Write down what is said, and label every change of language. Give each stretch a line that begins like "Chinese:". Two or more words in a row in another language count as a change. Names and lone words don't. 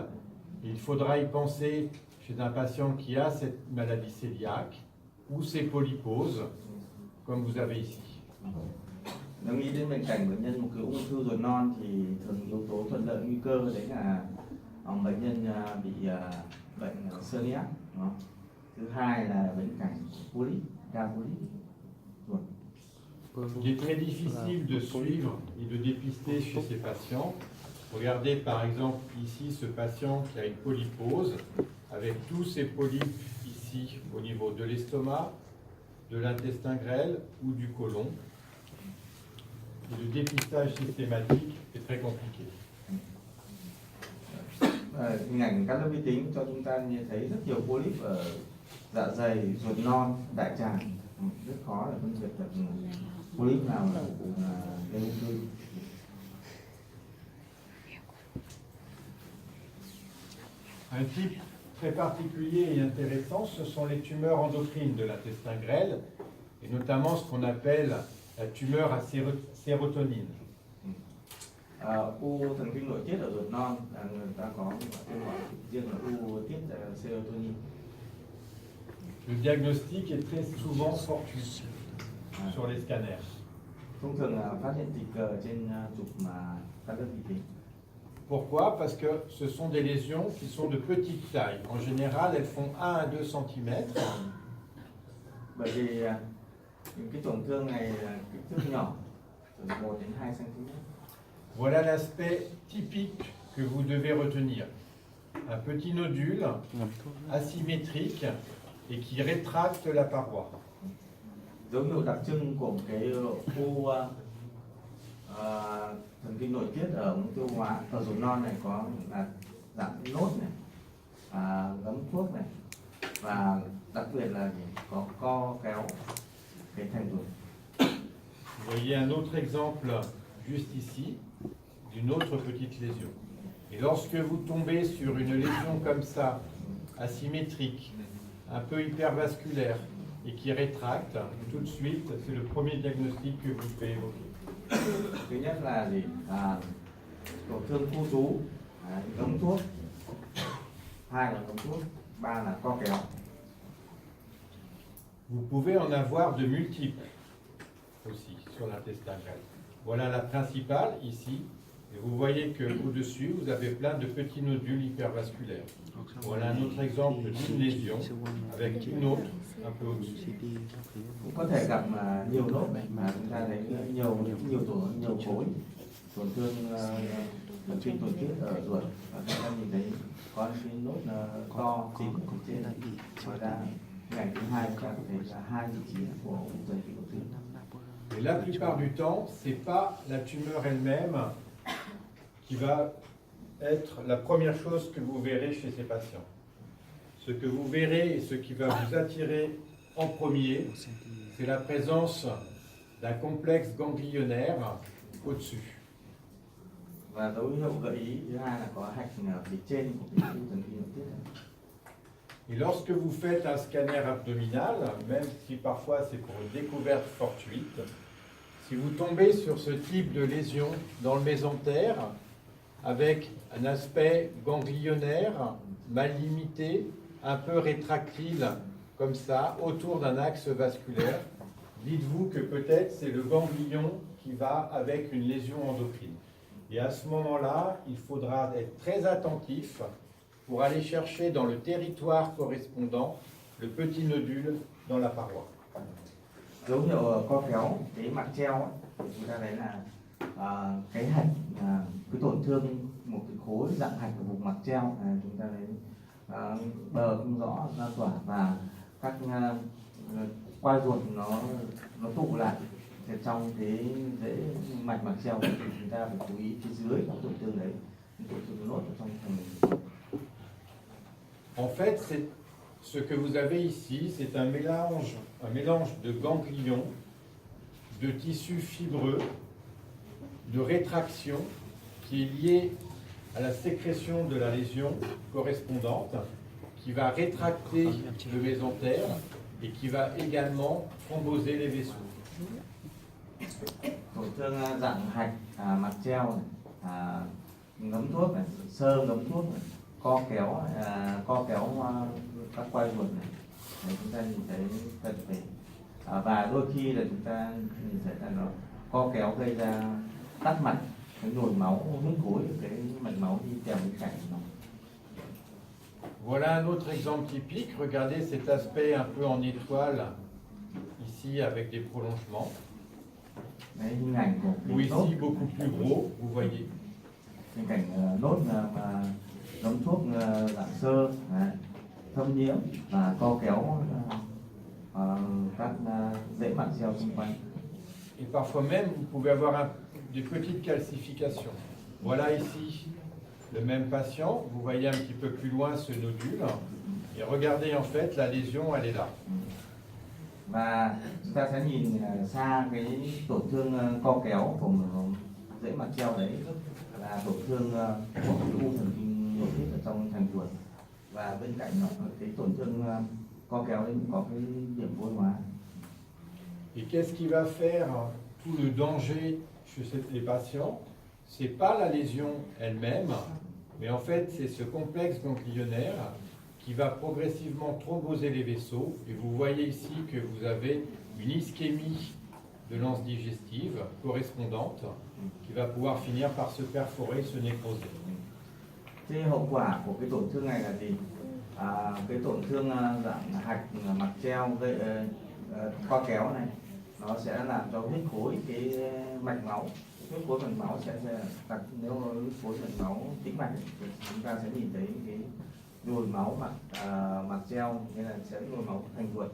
French: Et il faudra y penser chez un patient qui a cette maladie cœliaque ou ces polyposes, comme vous avez ici.
Vietnamese: Nếu nghĩ đến bệnh cảnh bệnh nhân một cái ung thư ruột non thì thường yếu tố thuận lợi nguy cơ đấy là bệnh nhân bị bệnh celiac. Thứ hai là bệnh cảnh polyp, đa polyp ruột.
French: Il est très difficile de suivre et de dépister chez ces patients. Regardez par exemple ici ce patient qui a une polypose avec tous ces polypes ici au niveau de l'estomac, de l'intestin grêle ou du côlon. Et le dépistage systématique est très compliqué.
Vietnamese: Hình ảnh cắt lớp vi tính cho chúng ta nhìn thấy rất nhiều polyp ở dạ dày, ruột non, đại tràng. Rất khó để phân biệt được polyp nào là gây ung thư.
French: Un type très particulier et intéressant, ce sont les tumeurs endocrines de l'intestin grêle, et notamment ce qu'on appelle la tumeur à sérotonine.
Vietnamese: U thần kinh nội tiết ở ruột non là người ta có gọi riêng là u tiết serotonin.
French: Le diagnostic est très souvent fortuit sur les scanners.
Vietnamese: Thông thường là phát hiện tình cờ trên chụp mà cắt lớp vi tính.
French: Pourquoi? Parce que ce sont des lésions qui sont de petite taille. En général, elles font 1 à 2 cm.
Vietnamese: Bởi vì những cái tổn thương này là kích thước nhỏ, từ 1 đến 2 cm.
French: Voilà l'aspect typique que vous devez retenir. Un petit nodule asymétrique et qui rétracte la paroi.
Vietnamese: Dấu hiệu đặc trưng của một cái u thần kinh nội tiết ở ống tiêu hóa ở ruột non này có là dạng nốt này, ngấm thuốc này, và đặc biệt là có co kéo cái thành ruột.
French: Vous voyez un autre exemple juste ici d'une autre petite lésion. Et lorsque vous tombez sur une lésion comme ça, asymétrique, un peu hypervasculaire et qui rétracte, tout de suite, c'est le premier diagnostic que vous devez évoquer.
Vietnamese: Thứ nhất là gì? Tổn thương khu trú, ngấm thuốc. Hai là ngấm thuốc, ba là co kéo.
French: vous pouvez en avoir de multiples aussi sur l'intestin grêle. Voilà la principale ici. Et vous voyez qu'au-dessus, vous avez plein de petits nodules hypervasculaires. Voilà un autre exemple d'une lésion avec une autre un peu au-dessus.
Vietnamese: Cũng có thể gặp nhiều nốt mà chúng ta thấy nhiều tổn thương trên tổn tiết ở ruột, và chúng ta nhìn thấy có những cái nốt to trên ngoài ra ngày thứ hai chúng ta có thể là hai vị trí của ung thư tổn thương.
French: Et la plupart du temps, ce n'est pas la tumeur elle-même qui va être la première chose que vous verrez chez ces patients. Ce que vous verrez et ce qui va vous attirer en premier, c'est la présence d'un complexe ganglionnaire au-dessus.
Vietnamese: Và dấu hiệu gợi ý thứ hai là có hạch ở phía trên của cái u thần kinh nội tiết.
French: Et lorsque vous faites un scanner abdominal, même si parfois c'est pour une découverte fortuite, si vous tombez sur ce type de lésion dans le mésentère, avec un aspect ganglionnaire, mal limité, un peu rétractile, comme ça, autour d'un axe vasculaire, dites-vous que peut-être c'est le ganglion qui va avec une lésion endocrine. Et à ce moment-là, il faudra être très attentif pour aller chercher dans le territoire correspondant le petit nodule dans la paroi.
Vietnamese: Dấu hiệu co kéo cái mặt treo ấy, chúng ta thấy là cái hạch, cái tổn thương một cái khối dạng hạch ở vùng mặt treo, chúng ta thấy bờ không rõ lan tỏa và các quai ruột nó tụ lại trong cái rễ mạch mặt treo, thì chúng ta phải chú ý phía dưới của tổn thương đấy, tổn thương nốt ở trong phần.
French: En fait, ce que vous avez ici, c'est un mélange de ganglions, de tissus fibreux, de rétraction qui est lié à la sécrétion de la lésion correspondante, qui va rétracter le mésentère et qui va également thromboser les vaisseaux.
Vietnamese: Tổn thương dạng hạch mặt treo này, ngấm thuốc này, sơ ngấm thuốc này, co kéo các quai ruột này, chúng ta nhìn thấy cần phải và đôi khi là chúng ta nhìn thấy là nó co kéo gây ra tắc mạch, cái nhồi máu huyết khối, cái mạch máu đi kèm với cảnh nó.
French: Voilà un autre exemple typique. Regardez cet aspect un peu en étoile ici avec des prolongements.
Vietnamese: Đấy, hình ảnh của
French: Ou ici beaucoup plus gros, vous voyez.
Vietnamese: Hình cảnh nốt mà ngấm thuốc dạng sơ, thâm nhiễm và co kéo các rễ mạc treo xung quanh.
French: Et parfois même, vous pouvez avoir des petites calcifications. Voilà ici le même patient. Vous voyez un petit peu plus loin ce nodule. Et regardez, en fait, la lésion, elle est là.
Vietnamese: Và chúng ta sẽ nhìn xa cái tổn thương co kéo của rễ mạc treo đấy là tổn thương của u thần kinh nội tiết ở trong thành ruột, và bên cạnh nó cái tổn thương co kéo đấy có cái điểm vôi hóa.
French: Et qu'est-ce qui va faire tout le danger chez les patients? C'est pas la lésion elle-même, mais en fait c'est ce complexe ganglionnaire qui va progressivement thromboser les vaisseaux. Et vous voyez ici que vous avez une ischémie de l'anse digestive correspondante qui va pouvoir finir par se perforer, se nécroser.
Vietnamese: Thế hậu quả của cái tổn thương này là gì? Cái tổn thương dạng hạch mặt treo gây co kéo này, nó sẽ làm cho huyết khối cái mạch máu, huyết khối mạch máu sẽ đặt, nếu huyết khối mạch máu tĩnh mạch thì chúng ta sẽ nhìn thấy cái nhồi máu mặt treo, nên là sẽ nhồi máu thành ruột.